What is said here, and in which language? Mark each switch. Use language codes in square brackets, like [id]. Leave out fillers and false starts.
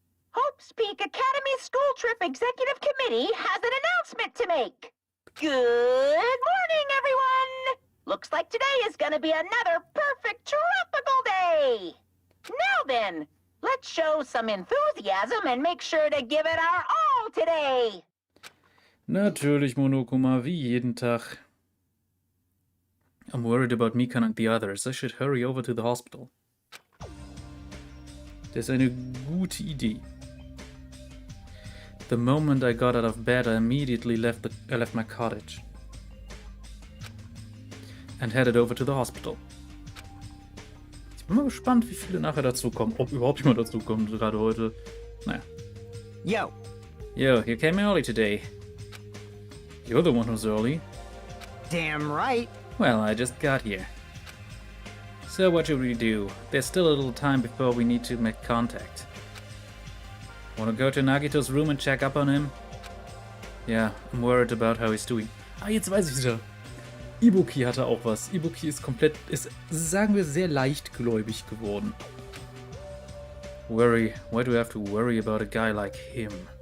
[en] Hope's Peak Academy School Trip Executive Committee has an announcement to make. Good morning, everyone! Looks like today is gonna be another perfect tropical day! Now then, let's show some enthusiasm and make sure to give it our all today! [de] Natürlich, Monokuma, wie jeden Tag. [en] I'm worried about Mikan and the others. I should hurry over to the hospital. [de] Das ist eine gute Idee. [en] The moment I got out of bed, I immediately left my cottage and headed over to the hospital. [de] Ich bin mal gespannt, wie viele nachher dazukommen. Ob überhaupt jemand dazukommt, gerade heute. Naja. [en] Yo. Yo, you came early today. You're the one who's early. Damn right. Well, I just got here. So what should we do? There's still a little time before we need to make contact. Wanna go to Nagito's room and check up on him? Yeah, I'm worried about how he's doing. [de] Ah, jetzt weiß ich wieder. Ibuki hatte auch was. Ibuki ist, sagen wir, sehr leichtgläubig geworden. [en] Worry? Why do we have to worry about a guy like him?